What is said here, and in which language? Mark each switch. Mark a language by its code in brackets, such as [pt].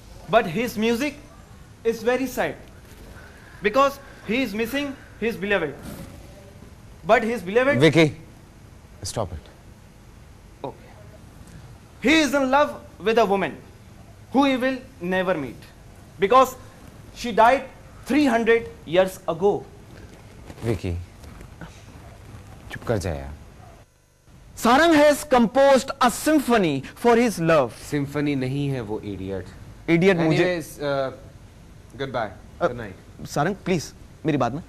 [en] But his music is very sad because he is missing his beloved. But his beloved. Vicky, stop it. Okay. He is in love with a woman who he will never meet because she died 300 years ago. [hi] Vicky, चुप कर जा यार. [en] Sarang has composed a symphony for his love. [hi] Symphony नहीं है वो idiot. Idiot मुझे. [en] Anyways, goodbye. Good night. [hi] Sarang, please, मेरी बात ना.